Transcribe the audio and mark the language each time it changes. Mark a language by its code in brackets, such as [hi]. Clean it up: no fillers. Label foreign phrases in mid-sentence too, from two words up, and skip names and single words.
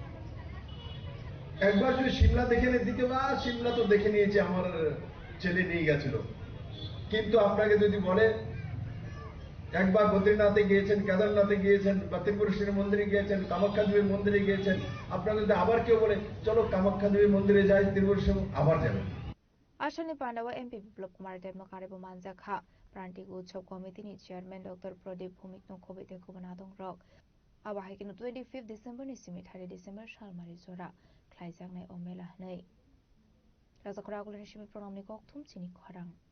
[bn] দেখে নিয়েছি মানালি, একবার যদি সিমলা দেখে নিয়ে, দ্বিতীয়বার সিমলা তো দেখে নিয়েছে, আমার ছেলে নিয়ে গেছিল। কিন্তু আপনাকে যদি বলে একবার বদ্রীনাথে গিয়েছেন, কেদারনাথে গিয়েছেন, বা ত্রিপুরেশ্বরী মন্দিরে গিয়েছেন, কামাখ্যা দেবীর মন্দিরে গিয়েছেন, আপনাকে যদি আবার কেউ বলে চলো কামাখ্যা দেবীর মন্দিরে যাই, ত্রিপুরেশ্বর আবার যাবেন। [brx] आसामनि पान्डावा एमपी बिप्लब कुमार देवनो कारेबो मानजाखा प्रान्तिक उत्सव कमिटिनि चेयरमैन डॉक्टर प्रदीप भूमिकनो खबिते कुबनादों रक आबाहायकिनो 25 डिसेम्बर नि सिमि 30 डिसेम्बर सालमारि जरा ख्लाइजांनाय अमेला नै राजाखरा आगुलनि सिमि प्रणामनि कक्थुम चिनि खरां